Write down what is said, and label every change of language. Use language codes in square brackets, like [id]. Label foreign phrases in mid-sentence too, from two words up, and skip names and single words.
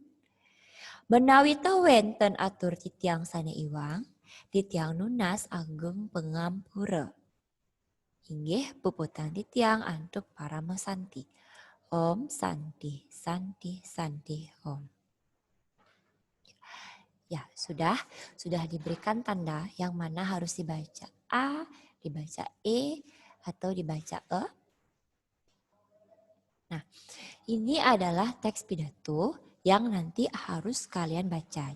[ban] Menawi to wenten atur titiang sane iwang, titiang nunas ageng pengampura. Inggih puputan titiang antuk para mesanti. [sa] ॐ शान्ति, शान्ति, शान्ति, ॐ. [id] Ya, sudah diberikan tanda yang mana harus dibaca A, dibaca E, atau dibaca E. Nah, ini adalah teks pidato yang nanti harus kalian baca.